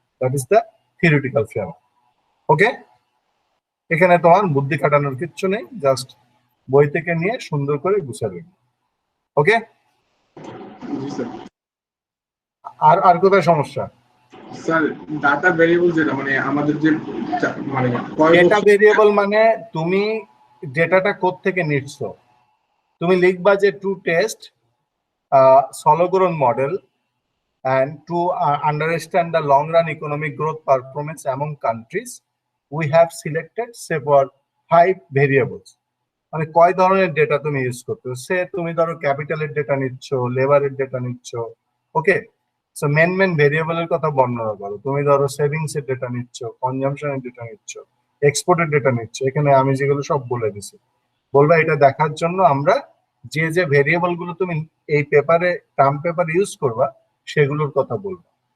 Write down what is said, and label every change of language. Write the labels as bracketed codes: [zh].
[en] That is the theoretical framework. [bn] ওকে, এখানে তোমার বুদ্ধি খাটানোর কিচ্ছু নেই, জাস্ট বই থেকে নিয়ে সুন্দর করে গুছাবে। ওকে, আর কোথায় সমস্যা? স্যার ডাটা ভেরিয়েবল যেটা মানে আমাদের যে মানে ডেটা ভেরিয়েবল মানে তুমি ডেটাটা কোত্থেকে নিচ্ছ। তুমি লিখবা যে [en] To test Solow growth model and to understand the long run economic growth performance among countries we have selected say for 5 variables। [bn] মানে কয় ধরনের ডেটা তুমি ইউজ করতে, সে তুমি ধরো ক্যাপিটালের ডেটা নিচ্ছ, লেবারের ডেটা নিচ্ছ। ওকে, সো মেন ভেরিয়েবলের কথা বর্ণনা করো। তুমি ধরো সেভিংস এর ডেটা নিচ্ছ, কনজাম্পশনের ডেটা নিচ্ছ, এক্সপোর্টের ডেটা নিচ্ছ। এখানে আমি যেগুলো সব বলে দিছি, বলবা এটা দেখার জন্য আমরা যে ভেরিয়েবল গুলো তুমি এই পেপারে টার্ম পেপার ইউজ করবা সেগুলোর কথা বলবো।